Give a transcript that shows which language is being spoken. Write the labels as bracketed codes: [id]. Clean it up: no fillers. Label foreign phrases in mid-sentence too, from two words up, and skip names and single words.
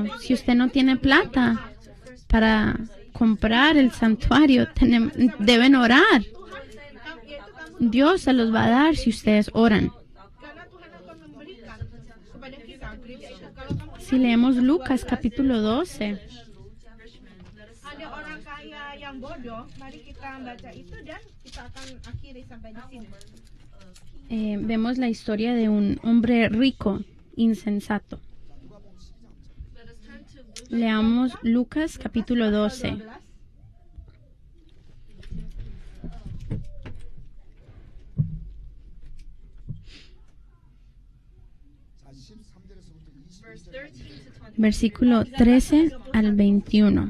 [es] Si usted no tiene plata para comprar el santuario, deben orar. Dios se los va a dar si ustedes oran. Si leemos Lucas capítulo 12. [id] Ada orang kaya yang bodoh, mari kita baca itu dan kita akan akhiri sampai di sini. [es] Vemos la historia de un hombre rico, insensato. Leamos Lucas capítulo 12. Versículo 13 al 21.